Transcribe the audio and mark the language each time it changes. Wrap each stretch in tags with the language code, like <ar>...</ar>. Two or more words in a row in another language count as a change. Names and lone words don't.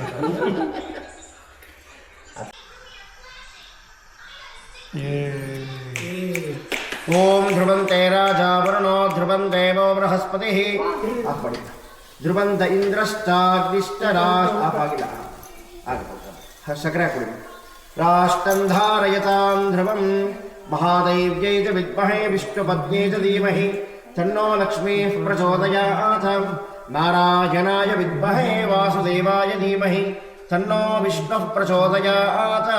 <sa>ಓಂ ಧ್ರುವಂತೆ ರಾಜಾವರುಣೋ ಧ್ರುವಂ ದೇವೋ ಬೃಹಸ್ಪತಿಃ ಧ್ರುವಂತ ಇಂದ್ರಶ್ಚಾಗ್ನಿಷ್ಟರಾಗಿಲ್ಲ</sa> <kn>ಸಕರೆ ಹಾಕೊಡಿ.</kn> <sa>ರಾಷ್ಟಂಧಾರಯತಾಂ ಧ್ರುವಂ ಮಹಾದೈವ್ಯೈ ಚ ವಿದ್ಮಹೇ ವಿಷ್ಣುಪತ್ನ್ಯೈ ಚ ಧೀಮಹಿ ತನ್ನೋ ಲಕ್ಷ್ಮೀಃ ಪ್ರಚೋದಯಾತ್. ನಾರಾಯಣಾಯ ವಿದ್ಮಹೇ ವಾಸುದೇವಾಯ ಧೀಮಹಿ ತನ್ನೋ ವಿಷ್ಣುಃ ಪ್ರಚೋದಯಾತ್.</sa>